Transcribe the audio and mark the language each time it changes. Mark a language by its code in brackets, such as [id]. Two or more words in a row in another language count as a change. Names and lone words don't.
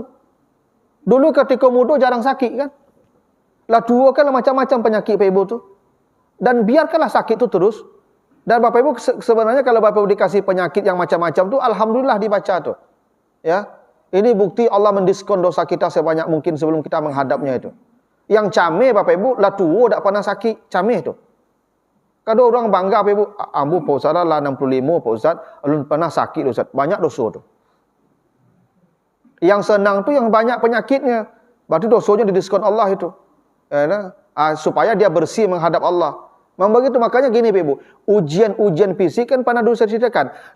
[id] Dulu ketika muda jarang sakit kan. Lah tua kan macam-macam penyakit Bapak Ibu tuh. Dan biarkanlah sakit itu terus. Dan Bapak Ibu sebenarnya kalau Bapak Ibu dikasih penyakit yang macam-macam tuh, alhamdulillah dibaca tuh. Ya. Ini bukti Allah mendiskon dosa kita sebanyak mungkin sebelum kita menghadapnya itu. [min] Yang cameh Bapak Ibu, lah tua tak pernah sakit, cameh tuh. [id] Kadang orang bangga Bapak Ibu, ambu Pak Ustaz lah 65 Pak Ustaz, belum pernah sakit Ustaz. Banyak dosa tuh. Yang senang tuh yang banyak penyakitnya. Berarti dosanya didiskon Allah itu. Supaya dia bersih menghadap Allah. Memang begitu, makanya gini Bapak Ibu, ujian-ujian fisik kan pernah dulu saya ceritakan.